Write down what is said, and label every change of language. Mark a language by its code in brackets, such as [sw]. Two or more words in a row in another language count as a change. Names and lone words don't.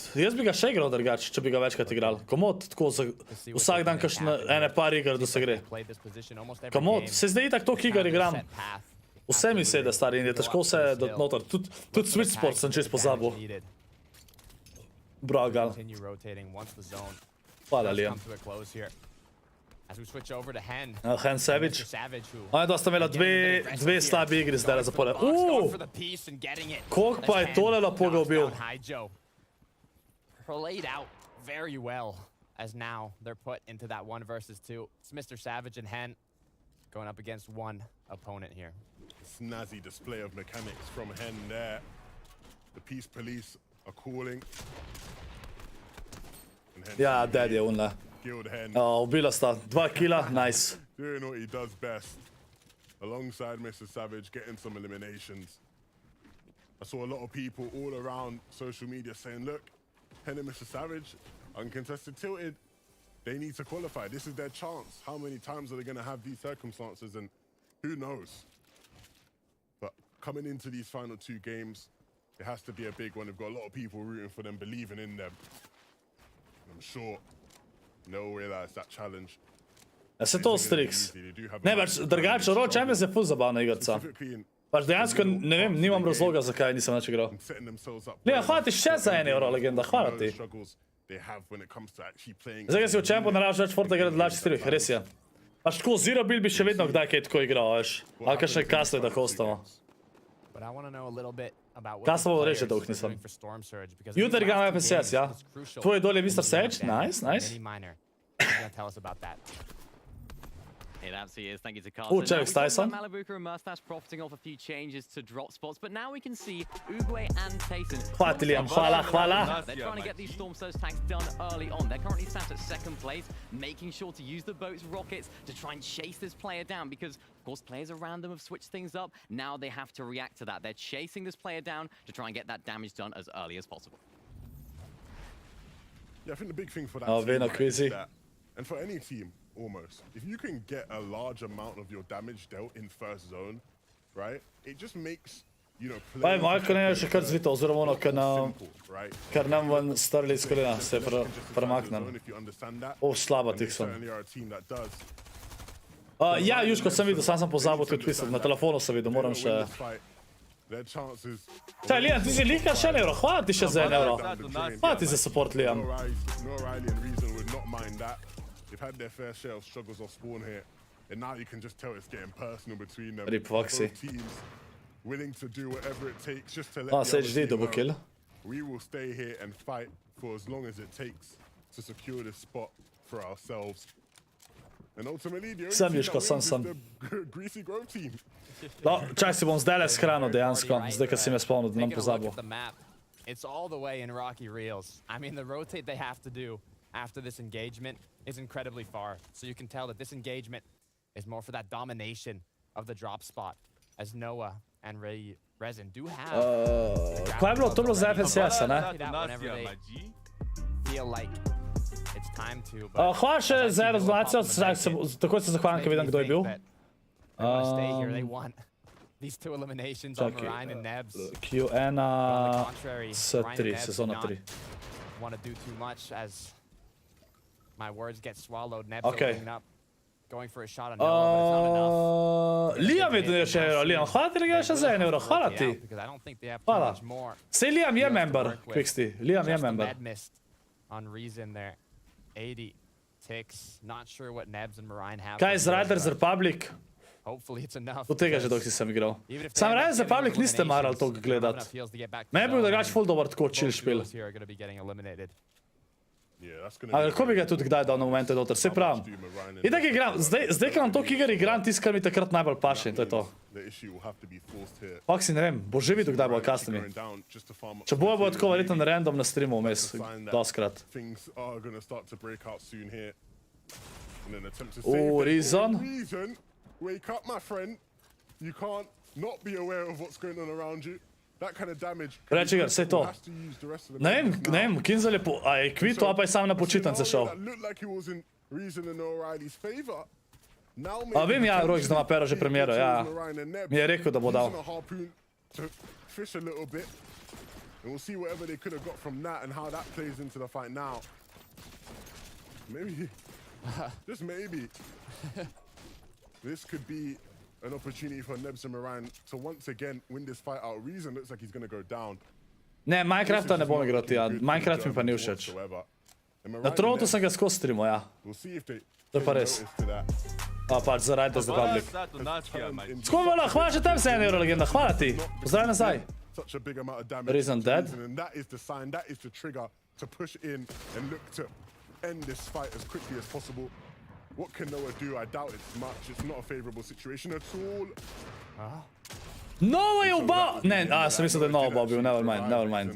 [sl] Jaz bi ga še igral drugače, če bi ga večkrat igral. Komod, tako vsak dan kakšne ene par iger, da se gre. Komod, se zdaj itak toliko iger igram. Vse mi sede, stari, in je težko vse dati noter. Tudi Switch Sport sem čest pozabil. Bragal. [en] Continue rotating once the zone [sl] Hvala, [en] does Liam. come to a close here. As we switch over to Hen. Hen Savage. Mr. Savage, who [sl] Ona dva sta imela dve slabi igri zdaj zapored. [en] going for the piece and getting it. [sl] Koliko pa je [en] As [sl] tole [en] Hen [sl] lepo ga [en] knocks [sl] ubil. [en] down High Joe. Played out very well, as now they're put into that 1 versus 2. It's Mr. Savage and Hen going up against one opponent here. Snazzy display of mechanics from Hen there. The peace police are calling. And Hen [sl] Ja, dead je unle. [en] killed Hen, [sl] Ubila sta 2 kila, nice. [en] doing what he does best. Alongside Mr. Savage, getting some eliminations. I saw a lot of people all around social media saying, look, Hen and Mr. Savage, uncontested tilted. They need to qualify. This is their chance. How many times are they going to have these circumstances? And who knows? But coming into these final 2 games, it has to be a big one. They've got a lot of people rooting for them, believing in them. I'm sure they'll realize that challenge. [sl] Ja se to Strix. Ne, pač drugače, RojXs je ful zabavna igrica. [en] Specifically in [sl] Pač dejansko, ne vem, nimam razloga, zakaj nisem več igral. [en] setting themselves up. [sl] Liam, hvala ti še za 1 euro, legenda, hvala ti. [en] Struggles they have when it comes to actually playing. [sl] Zdaj, ko si v čempu, ne rabiš več Forte igrati dlači strih, res je. Pač tako, Zero Bill bi še vedno kdaj kaj tako igral, veš. Ali kakšne kasle da hostamo. [en] But I want to know a little bit about what [sl] Kasno [en] the [sl] bo [en] players [sl] reče, dolg [en] are [sl] nisem. [en] doing for Storm Surge, because [sl] Jutri [en] these [sl] igramo [en] last 2 [sl] FSS, [en] games, [sl] ja. [en] it's crucial [sl] Tvoj dol je [en] to Mr. bring Sage, them down. nice, nice. Mini Miner, he's gonna tell us about that. It absolutely is. Thank you to Carl. Oh, So now Jax we've got Tyson. Malabuka and Mustache profiting off a few changes to drop spots, but now we can see Uguay and Tayson. [sl] Hvala ti, Liam, hvala. [en] They're trying to get these Storm Surge tags done early on. They're currently sat at 2nd place, making sure to use the boat's rockets to try and chase this player down because, of course, players around them have switched things up. Now they have to react to that. They're chasing this player down to try and get that damage done as early as possible. Yeah, I think the big thing for that Oh, team, Vayner right, crazy. is that, and for any team almost, if you can get a large amount of your damage dealt in first zone, right, it just makes, you know, [sl] Pa je [en] players [sl] Marko ne še kar zvito, oziroma ono, [en] simple, right? [sl] kar nam ven strli iz kolena, se [en] Can justify the [sl] premaknem. [en] zone if you understand that. [sl] Slaba [en] And they [sl] Tixon. [en] certainly are a team that does. [sl] Ja, Juško sem videl, sam sem pozabil tudi twistat, na telefonu sem videl, moram še... [en] Their chances. [sl] Čaj, Liam, ti si lika še 1 euro, hvala ti še za 1 euro. Hvala ti za support, Liam. [en] No O'Reilly and Reason would not mind that. They've had their fair share of struggles off spawn here, and now you can just tell it's getting personal between them. Rip Foxy. Both teams willing to do whatever it takes just to let Ah, the other [sl] SHD [en] team [sl] double [en] know [sl] kill. [en] we will stay here and fight for as long as it takes to secure this spot for ourselves. And ultimately, the only [sl] Sam [en] team [sl] Juško, [en] that [sl] sam, [en] wins is [sl] sam. [en] the Greasy Grove team. [sl] No, čaj si bom zdaj le shranil dejansko, zdaj, ko si me spomnil, da nam [en] Taking a look [sl] pozabil. [en] at the map, it's all the way in Rocky Reels. I mean, the rotate they have to do after this engagement is incredibly far. So you can tell that this engagement is more for that domination of the drop spot, as Noah and Resin do have. [sl] Kaj je bilo? To je bilo za FSS, ne? [en] Whenever they feel like it's time to. But [sl] Hvala še za rezolacijo, takoj se zahvalim, ker vidim, kdo je bil. [en] They want to stay here. They want these 2 eliminations on Ryan and Nebs. [sl] Q1, [en] But on the contrary, [sl] S3, [en] Ryan and Nebs do [sl] sezona [en] not [sl] 3. [en] want to do too much as my words get swallowed. Nebs Okay. opening up, going for a shot on Noah, but it's not enough. [sl] Liam je donio še 1 euro, Liam, hvala ti, da še za 1 euro, hvala ti. [en] Because I don't think they have too [sl] Hvala. [en] much more. [sl] Sej Liam je [en] He has to [sl] member, [en] work with. [sl] Quicksty, Liam je [en] Just a [sl] member. [en] med mist on Reason there. 80 ticks. Not sure what Nebs and Marine have. [sl] Kaj [en] for [sl] z [en] here, [sl] Riders [en] but [sl] Republic? [en] hopefully it's enough. [sl] Do tega že [en] because [sl] dolgo nisem igral. [en] even if they [sl] Sam [en] end up [sl] Riders [en] getting [sl] Republic niste marali [en] eliminations, [sl] toliko [en] they don't have [sl] gledat. [en] enough heals to get back to [sl] Meni je bil [en] zone, [sl] drugač [en] and [sl] ful dober tako [en] both [sl] chill špil. [en] duos here are going to be getting eliminated. Yeah, that's gonna [sl] Ali lahko bi ga tudi kdaj dal na momente noter, se pravim. Itak igram, zdaj ko imam toliko iger igram, tisto, kar mi takrat najbolj paše in to je to. [en] The issue will have to be forced here. [sl] Foxy, ne vem, bo že videl, kdaj bo custami. [en] Going down just to farm up [sl] Če bojo, bo [en] some [sl] tako [en] material. [sl] verjetno random na streamu vmes, [en] Sign that [sl] doskrat. [en] Things are gonna start to break out soon here. And then attempt to Oh, save it. Reason. Reason. Wake up, my friend. You can't not be aware of what's going on around you. That kind of damage. [sl] Reči ga, sej to. [en] Has to use the rest of the [sl] Ne vem, [en] members [sl] ne [en] now. [sl] vem, Kinzel je po... A je kvito, a pa je sam na počitnice šel. [en] That looked like it was in Reason and O'Reilly's favor. Now [sl] A vem, ja, RojXs ima pero že premiero, ja. Mi je rekel, da bo dal. [en] Using a harpoon to fish a little bit. And we'll see whatever they could have got from that and how that plays into the fight now. Maybe, just maybe, this could be an opportunity for Nebs and Moran to once again win this fight out. Reason looks like he's going to go down. [sl] Ne, Minecrafta ne bom igral ja. Minecraft mi pa ni všeč. Na Trotu sem ga skozi streamal, ja. To je pa res. A pač za Riders Republic. ScorpVL, hvala še tebi za 1 euro, legenda. Hvala ti. Pozdrav nazaj. [en] Reason dead. And that is the sign, that is the trigger to push in and look to end this fight as quickly as possible. What can Noah do? I doubt it's much. It's not a favorable situation at all. [sl] Noah je ubal! Ne, sem mislil, da je Noah bil, [en] never mind.